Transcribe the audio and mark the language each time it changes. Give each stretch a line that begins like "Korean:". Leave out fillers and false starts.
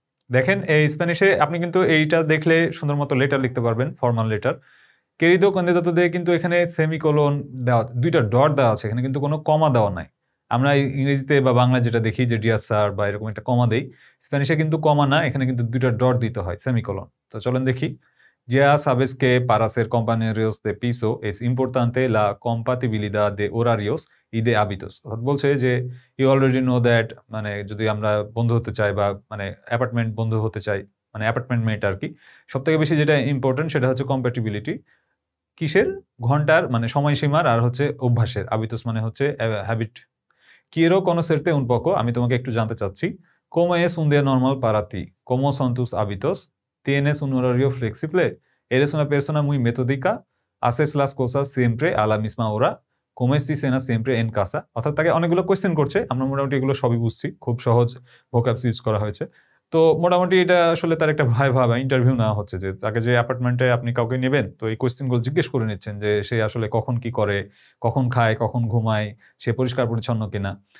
Bangla: দেখেন এই স্প্যানিশে আপনি কিন্তু এইটা দেখলে সুন্দর মতো লেটার লিখতে পারবেন, ফর্মাল লেটার।
Spanish: querido candidato
Bangla: দিয়ে কিন্তু এখানে সেমিকোলন দেওয়া, দুইটা ডট দেওয়া আছে, এখানে কিন্তু কোনো কমা দেওয়া নাই। আমরা ইংরেজিতে বা বাংলায় যেটা দেখি যে ডিয়ার স্যার বা এরকম একটা কমা দেই, স্প্যানিশে কিন্তু কমা না, এখানে কিন্তু দুইটা ডট দিতে হয়, সেমিকোলন। তো চলেন দেখি।
Spanish: Ya sabes que para ser compañeros de piso es importante la compatibilidad de horarios y de hábitos.
Bangla: অর্থাৎ বলছে যে
English: you already know that,
Bangla: মানে যদি আমরা বন্ধু হতে চাই বা মানে অ্যাপার্টমেন্ট বন্ধু হতে চাই, মানে অ্যাপার্টমেন্ট মেট আর কি, সবথেকে বেশি যেটা ইম্পর্টেন্ট সেটা হচ্ছে কম্প্যাটিবিলিটি। কিসের? ঘন্টার মানে সময়সীমার, আর হচ্ছে অভ্যাসের। হাবিটস মানে হচ্ছে habit.
Spanish: Quiero conocerte un poco,
Bangla: আমি তোমাকে একটু জানতে চাচ্ছি।
Spanish: ¿Cómo es un día normal para ti? ¿Cómo son tus hábitos? ¿Tienes un horario flexible? ¿Eres una persona muy metódica? ¿Haces las cosas siempre a la misma hora? ¿Comes y cenas siempre en casa?
Bangla: অর্থাৎ তাকে অনেকগুলো question করছে, আমরা মোটামুটি এগুলো সবই বুঝছি, খুব সহজ ভোকাবস ইউজ করা হয়েছে। তো মোটামুটি এটা আসলে তার একটা ভাইভা বা ইন্টারভিউ নেওয়া হচ্ছে, যে তাকে যে অ্যাপার্টমেন্টে আপনি কাউকে নেবেন, তো এই কোয়েশ্চেনগুলো জিজ্ঞেস করে নিচ্ছেন যে সে আসলে কখন কি করে, কখন খায়, কখন ঘুমায়, সে পরিষ্কার পরিচ্ছন্ন কিনা।